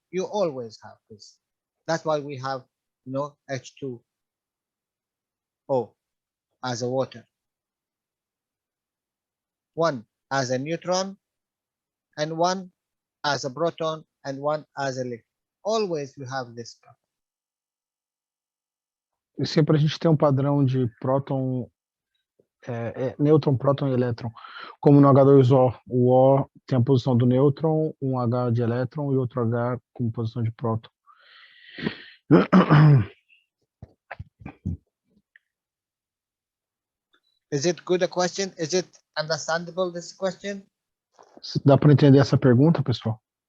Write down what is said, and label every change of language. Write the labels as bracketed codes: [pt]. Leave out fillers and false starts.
[en] You always have this. That's why we have H2O as a water. One as a neutron, and one as a proton, and one as an electron. Always you have this. [pt] E sempre a gente tem um padrão de próton, nêutron, próton e elétron. Como no H2O, o O tem a posição do nêutron, um H de elétron e outro H com posição de próton. [en] Is it good a question? Is it understandable, this question? [pt] Dá para entender essa pergunta, pessoal?